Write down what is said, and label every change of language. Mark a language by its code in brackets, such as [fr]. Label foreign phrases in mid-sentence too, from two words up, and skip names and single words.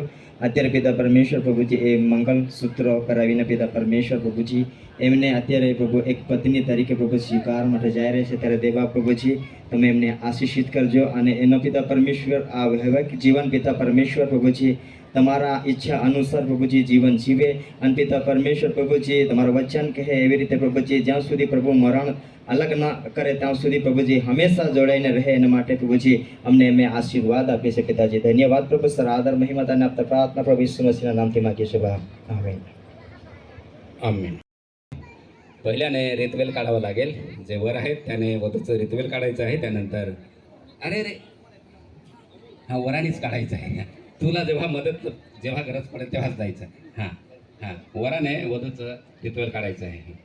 [gu] અત્યારે પિતા પરમેશ્વર પ્રભુજી એ મંગલસૂત્ર કરાવીને પિતા પરમેશ્વર પ્રભુજી એમને અત્યારે પ્રભુ એક પત્ની તરીકે પ્રભુ સ્વીકાર માટે જઈ રહ્યા છે ત્યારે દેવા પ્રભુજી તમે એમને આશીષિત કરજો અને એનો પિતા પરમેશ્વર આ વૈવાહિક જીવન પિતા પરમેશ્વર પ્રભુજી તમારા ઈચ્છા અનુસાર પ્રભુજી જીવન જીવે અને પિતા પરમેશ્વર પ્રભુજી તમારું વચન કહે એવી રીતે પ્રભુજી જ્યાં સુધી પ્રભુ મરણ અલગ ન કરે ત્યાં સુધી પ્રભુજી હંમેશા જોડાઈને રહે એના માટે પ્રભુજી અમને એમને આશીર્વાદ આપે છે પિતાજી. ધન્યવાદ પ્રભુ. સર આદર મહિમા તને આપતા પ્રાર્થના પ્રભુ ઈસુ મસીહના નામથી માગીએ છીએ. આમેન. [mr] आमेन. पहिल्याने रितवेल काढावं लागेल. जे वर आहेत त्याने वधूचं रितवेल काढायचं आहे. त्यानंतर अरे हा वरानेच काढायचं आहे. तुला जेव्हा गरज पडेल तेव्हाच जायचं. हां हां, वराने वधूचं रितवेल काढायचं आहे.